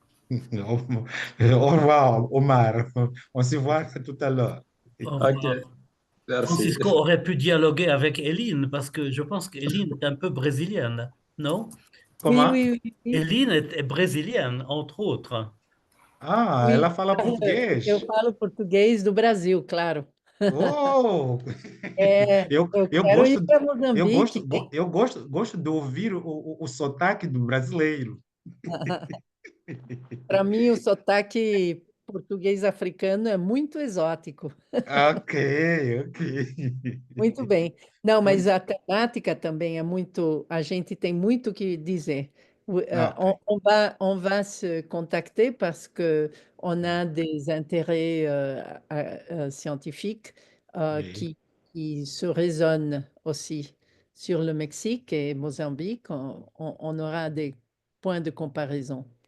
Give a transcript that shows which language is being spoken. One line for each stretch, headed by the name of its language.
French: Au revoir, Omar. On se voit tout à l'heure. Au revoir. Ok, merci. Francisco aurait pu dialoguer avec Eline parce que je pense qu'Eline est un peu brésilienne, non? Comment? Oui. Eline est brésilienne, entre autres. Ah, Oui,
Portuguese: ela fala português. eu falo português do Brasil, claro. Oh! Eu quero gosto, ir para Moçambique. gosto de ouvir o sotaque do brasileiro. Para mim, o sotaque português africano é muito exótico. Ok. Muito bem. Não, mas a temática também é muito. A gente tem muito o que dizer.
French: On va se contacter parce que on a des intérêts scientifiques Oui. qui se résonnent aussi sur le Mexique et Mozambique. On aura des points de comparaison.